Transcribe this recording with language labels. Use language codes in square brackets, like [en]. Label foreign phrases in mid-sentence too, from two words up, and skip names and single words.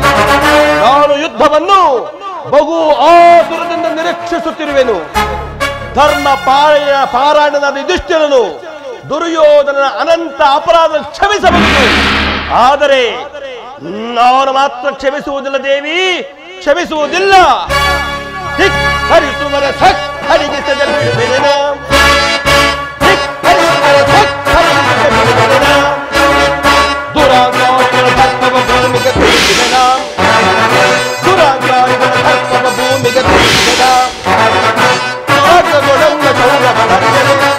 [kn] ನಾನು ಯುದ್ಧವನ್ನು ಬಹು ಆತುರದಿಂದ ನಿರೀಕ್ಷಿಸುತ್ತಿರುವೆನು. ಧರ್ಮ ಪಾರಾಯಣದ ಯುಧಿಷ್ಠಿರನು ದುರ್ಯೋಧನನ ಅನಂತ ಅಪರಾಧ ಕ್ಷಮಿಸಬಹುದು. ಆದರೆ ನಾನು ಮಾತ್ರ ಕ್ಷಮಿಸುವುದಿಲ್ಲ ದೇವಿ, ಕ್ಷಮಿಸುವುದಿಲ್ಲ. ಧಿಕ್ಕರಿಸುವರ ಸಕ್ಕರಿಗಿಸದ ಬಿಡುವೆನ, ಧಿಕ್ಕರಿಸುವರ ಸಕ್ಕರಿಗಿಸದ ಬಿಡುವೆನ, ದುರಾಂಗಾರಿಗಳ ಧರ್ಮವ ಭೂಮಿಗೆ ತಿಳಿಸಿದೆನ, ದುರಾಂಗಾರಿಗಳ ಧರ್ಮವ ಭೂಮಿಗೆ ತಿಳಿಸಿದೆನ, ಮಾರ್ಗಗೊಳಂಗ ಚೌರವನಂದರೆ,